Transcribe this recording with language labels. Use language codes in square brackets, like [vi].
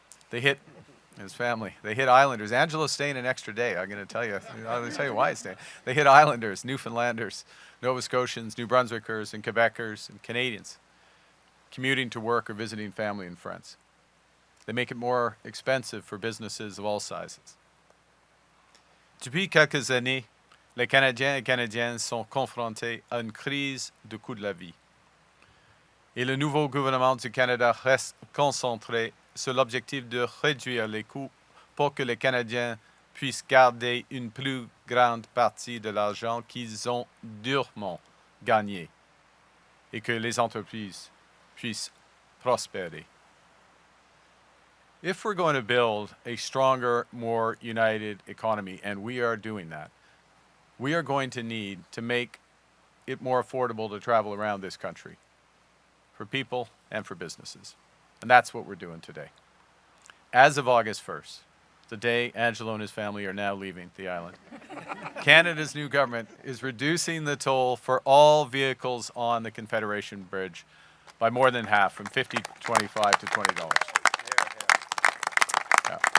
[en] They hit his family. They hit Islanders. Angelo's staying an extra day. I'm going to tell you. I'm going to tell you why he's staying. They hit Islanders, Newfoundlanders, Nova Scotians, New Brunswickers, and Quebecers, and Canadians commuting to work or visiting family and friends. They make it more expensive for businesses of all sizes. [fr] Depuis quelques années, les Canadiens et Canadiennes sont confrontés à une crise du coût de la vie. Et le nouveau gouvernement du Canada reste concentré sur l'objectif de réduire les coûts pour que les Canadiens puissent garder une plus grande partie de l'argent qu'ils ont durement gagné et que les entreprises puissent prospérer. [en] If we're going to build a stronger, more united economy, and we are doing that, we are going to need to make it more affordable to travel around this country for people and for businesses. And that's what we're doing today. As of August 1st, the day Angelo and his family are now leaving the island, Canada's new government is reducing the toll for all vehicles on the Confederation Bridge by more than half, from $25 to $20. Yeah.